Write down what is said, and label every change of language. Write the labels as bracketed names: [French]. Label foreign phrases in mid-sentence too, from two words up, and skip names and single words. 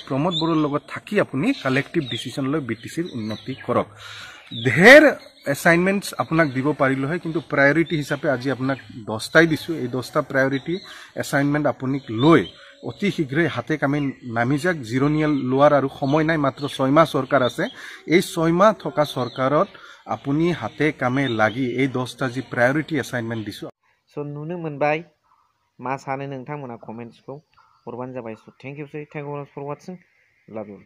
[Assamese] প্ৰমোদ বড়োৰ লগত থাকি আপুনি [English] collective decision [Assamese] লৈ BTCৰ উন্নতি কৰক ধেৰ অ্যাসাইনমেন্টস আপোনাক দিব পাৰিলো হয় কিন্তু প্ৰায়োৰিটি হিচাপে আজি আপোনাক 10টাই দিছো এই 10টা [English] priority assignment [Assamese] আপুনি লৈ অতি শীঘ্ৰে হাতে কামে নামি যাক জিৰোনিয়াল লোৱাৰ আৰু সময় নাই মাত্ৰ 6 মাহ চৰকাৰ আছে এই 6 মাহ থকা চৰকাৰত আপুনি হাতে কামে লাগি এই 10টা যি [English] priority assignment [Assamese] দিছো [Bodo] সো नुनो मोनबाय मा सानो नोंथांमोना कमेन्ट्सखौ हरबानो जाबाय सो [English] thank you for watching love you